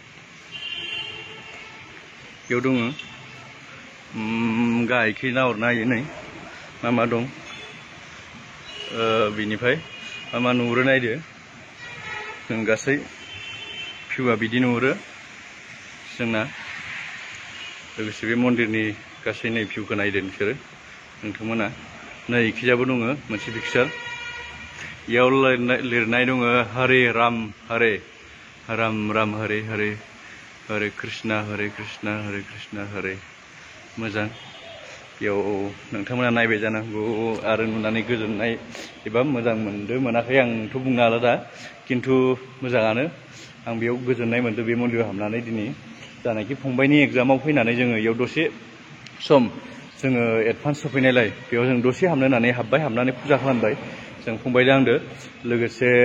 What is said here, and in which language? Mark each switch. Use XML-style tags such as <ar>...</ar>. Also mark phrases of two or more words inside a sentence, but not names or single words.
<brx>बेयाव दङ गाहायखै नाहरनो हायो नै मा दं बिनिफ्राय मा नुहुरो नायदो जों गासै भिउआ बिदि नुहुरो जोंना लोगोसे बे मन्दिरनि गासै नै भिउखौ नायदो नोंसोरो नोंथांमोना नै इखिजाबो दङ मोनसे पिक्सार इयाव लिरनाय दङ</brx> <sa>हरे राम हरे राम राम हरे हरे हरे कृष्णा हरे कृष्णा हरे</sa> <brx>कृष्णा हरे मोजां बेयाव नोंथांमोना नायबाय जानांगौ आरो नुनानै गोजोननाय एबा मोजां मोनदो मोनाखै आंथ' बुंनो हाला दा खिन्थु मोजाङानो आं बेयाव गोजोननाय मोनदों बे मन्दिराव हाबनानै दिनै जानाखि फंबायनि एग्जामाव फैनानै जोङो इयाव दसे सम जोङो एडभान्स सफैनायलाय बेयाव जों दसे हाबनो होननानै हाबनानै फुजा खालामबाय जों फंबायजों आंदो लोगोसे</brx>